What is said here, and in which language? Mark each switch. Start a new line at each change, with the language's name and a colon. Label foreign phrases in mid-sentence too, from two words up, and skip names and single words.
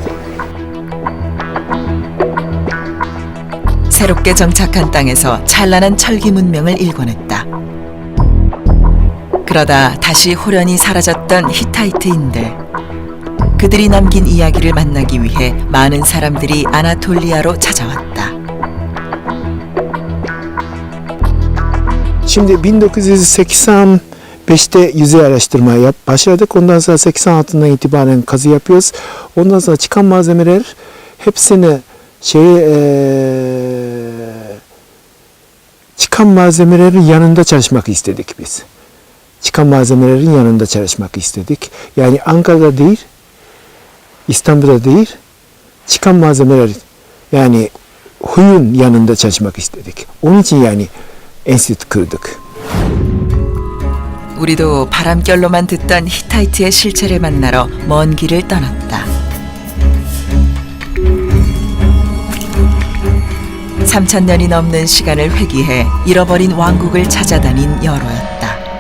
Korean: 새롭게 정착한 땅에서 찬란한 철기 문명을 일궈냈다. 그러다 다시 호련히 사라졌던 히타이트인들. 그들이 남긴 이야기를 만나기 위해 많은 사람들이 아나톨리아로 찾아왔다.
Turkish: Şimdi 1985'te yüzey araştırmaya başladık. Ondan sonra 86'dan itibaren kazı yapıyoruz. Ondan sonra çıkan malzemeler hepsini çıkan malzemelerin yanında çalışmak istedik biz. Çıkan malzemelerin yanında çalışmak istedik. Yani Ankara'da değil, İstanbul'da değil, çıkan malzemeler yani huyun yanında çalışmak istedik. Onun için yani enstitü kırdık.
Korean: 우리도 바람결로만 듣던 히타이트의 실체를 만나러 먼 길을 떠났다. 3000년이 넘는 시간을 회귀해 잃어버린 왕국을 찾아다닌 여로였다.